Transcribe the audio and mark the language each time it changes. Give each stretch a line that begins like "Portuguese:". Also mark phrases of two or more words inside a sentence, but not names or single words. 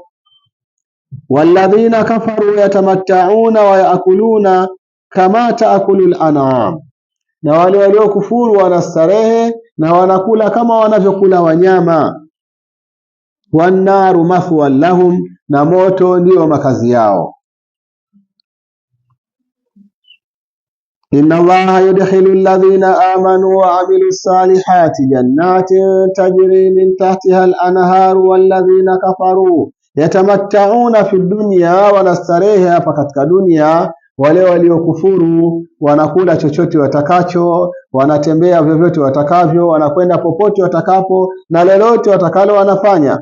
Arabic: والذين كفروا يتمتعون ويأكلون كما تأكل الأنعام,
Swahili: na wale waliokufuru wanastarehe na wanakula kama wanavyokula wanyama.
Arabic: والنار مثوى لهم,
Swahili: na moto ndio makazi yao.
Arabic: إن الله يدخل الذين آمنوا وعملوا الصالحات جنات تجري من تحتها الأنهار والذين كفروا يتمتعون في الدنيا,
Swahili: wanastarehe hapa katika dunia. Wale waliokufuru wanakula chochote watakacho, wanatembea vyovyote watakavyo, wanakwenda popote watakapo, na lolote watakalo wanafanya.